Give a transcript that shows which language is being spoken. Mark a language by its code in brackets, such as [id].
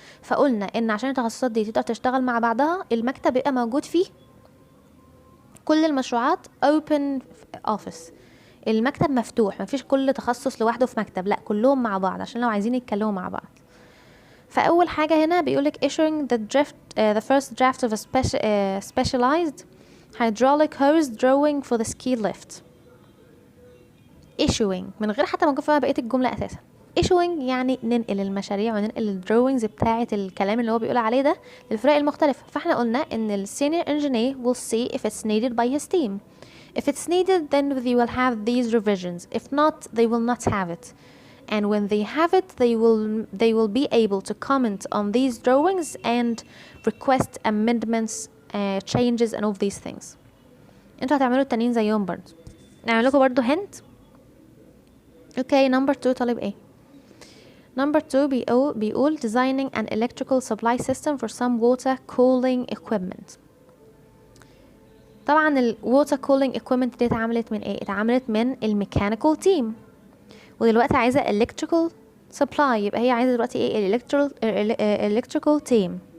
[ar] فقلنا ان عشان التخصصات دي تقدر تشتغل مع بعضها، المكتب بيبقى موجود فيه كل المشروعات [en] open office. [ar] المكتب مفتوح، مفيش كل تخصص لوحده في مكتب، لا كلهم مع بعض عشان لو عايزين يتكلموا مع بعض. فأول حاجة هنا بيقولك [en] issuing the first draft of a specialized hydraulic hose drawing for the ski lift. [ar] issuing من غير حتى ما نكون فاهمة بقية الجملة أساسا. issuing يعني ننقل المشاريع وننقل الدروينجز بتاعة الكلام اللي هو بيقول عليه ده للفرق المختلفة. فاحنا قلنا ان ال [en] senior engineer will see if it's needed by his team. If it's needed, then they will have these revisions. If not, they will not have it. And when they have it, they will be able to comment on these drawings and request amendments, changes and all of these things. [ar] انتوا هتعملوا التانيين زيهم برضو. نعمل لكم برضو hint. [en] Okay, number 2 [ar] طالب ايه؟ [en] Number 2 [ar] بيقول [en] designing an electrical supply system for some water cooling equipment. [ar] طبعا ال [en] water cooling equipment [ar] دي اتعملت من ايه؟ اتعملت من ال [en] mechanical team، [ar] ودلوقتي عايزة [en] electrical supply، [ar] يبقى هي عايزة دلوقتي ايه؟ [en] electrical team.